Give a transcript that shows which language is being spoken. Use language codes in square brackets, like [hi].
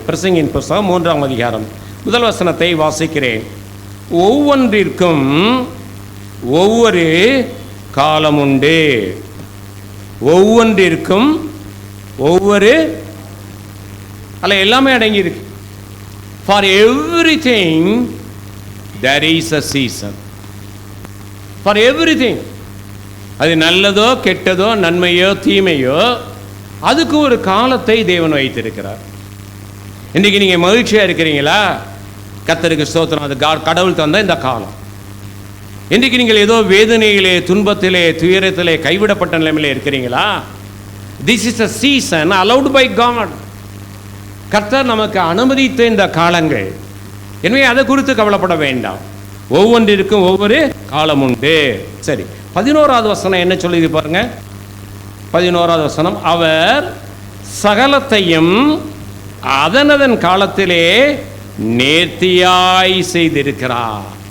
[ta] பிரசங்கியின் புஸ்தகம் 3ஆம் அதிகாரம் முதல் வசனத்தை வாசிக்கிறேன். ஒவ்வொன்றிற்கும் ஒவ்வொரு காலம் உண்டு, ஒவ்வொன்றிற்கும் ஒவ்வொரு, அல்ல எல்லாமே அடங்கி இருக்கு. [en] For everything there is a season. For everything. [ta] அது நல்லதோ கெட்டதோ நன்மையோ தீமையோ அதுக்கு ஒரு காலத்தை தேவன் வைத்திருக்கிறார். இன்றைக்கி நீங்கள் மகிழ்ச்சியாக இருக்கிறீங்களா? கர்த்தருக்கு ஸ்தோத்திரம், அது கடவுள் தந்த இந்த காலம். இன்றைக்கு நீங்கள் ஏதோ வேதனையிலே, துன்பத்திலே, துயரத்திலே, கைவிடப்பட்ட நிலைமையிலே இருக்கிறீங்களா? [en] This is a season allowed by God. [ta] கர்த்தர் நமக்கு அனுமதித்த இந்த காலங்கள். எனவே அதை குறித்து கவலைப்பட வேண்டாம். ஒவ்வொன்றிற்கும் ஒவ்வொரு காலம் உண்டு. சரி, 11வது வசனம் என்ன சொல்லுது பாருங்க. 11வது வசனம், அவர் சகலத்தையும் அதனதன் காலத்திலே நேர்த்தியாய் செய்திருக்கிறார்.